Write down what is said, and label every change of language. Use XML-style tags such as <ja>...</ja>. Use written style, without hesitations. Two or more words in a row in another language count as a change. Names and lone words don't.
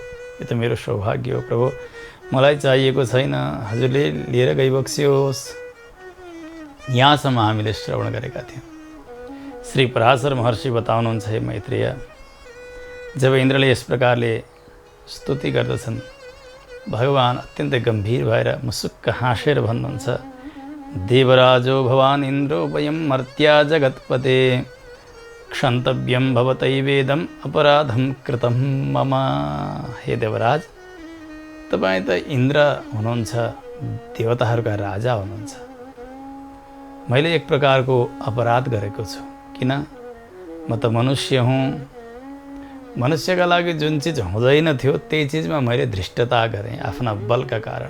<ne>यो त मेरो सौभाग्य हो प्रभु, मलाई चाहिएको छैन, हजुरले लिएर गइबक्सियोस्। यहाँसम्म हामीले श्रवण गरेका थियौँ। श्री पराशर महर्षि बताउनुहुन्छ, हे मैत्रेय, जब इन्द्रले यस प्रकारले स्तुति गर्दछन्, भगवान अत्यन्तै गम्भीर भएर मुसुक्क हाँसेर भन्नुहुन्छ,</ne> <sa>देवराजो भवान् इन्द्रो वयं मर्त्या जगत्पते क्षन्तव्यं भवतैवेदम् अपराधं कृतं मम।</sa> <ne>हे देवराज, तपाईँ त इन्द्र हुनुहुन्छ, देवताहरूका राजा हुनुहुन्छ। मैले एक प्रकारको अपराध गरेको छु। किन? म त मनुष्य हुँ। मनुष्यका लागि जुन चिज हुँदैन थियो त्यही चिजमा मैले धृष्टता गरेँ आफ्ना बलका कारण।</ne>